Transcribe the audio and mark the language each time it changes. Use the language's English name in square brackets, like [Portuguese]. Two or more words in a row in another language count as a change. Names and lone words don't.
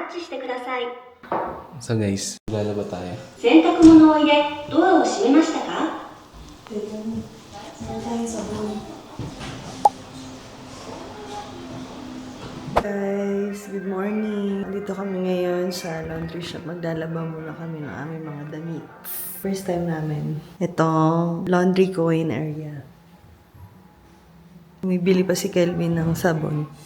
[Japanese] してください。 [Filipino] So guys, lalaba tayo. [Japanese] 洗濯物を入れ、ドアを閉めましたか？ [English] Guys, good morning. [Filipino] Dito kami ngayon sa [English] laundry shop. [Filipino] Maglalaba muna kami ng aming mga damit. [English] First time [Filipino] namin. Itong [English] laundry coin area. [Filipino] Bumibili pa si Kelvin ng sabon.